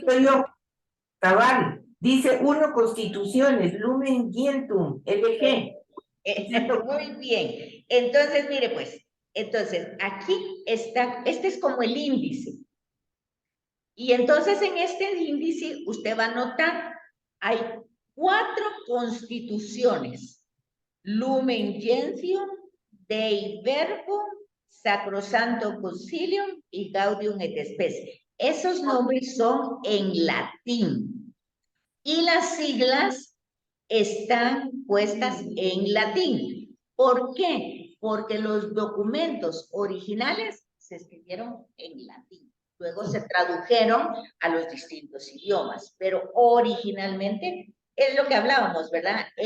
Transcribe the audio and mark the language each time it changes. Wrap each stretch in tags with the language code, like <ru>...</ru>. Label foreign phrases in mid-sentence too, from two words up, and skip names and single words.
<es>Digo yo, cabal, dice uno Constituciones, Lumen Gentium, LG. Muy bien. Entonces, mire pues, entonces aquí está, este es como el índice. Y entonces en este índice usted va a notar, hay 4 constituciones: Lumen Gentium, Dei Verbum, Sacrosanto Concilium y Gaudium et Spes. Esos nombres son en latín y las siglas están puestas en latín. ¿Por qué? Porque los documentos originales se escribieron en latín. Luego se tradujeron a los distintos idiomas, pero originalmente es lo que hablábamos, ¿verdad?</es>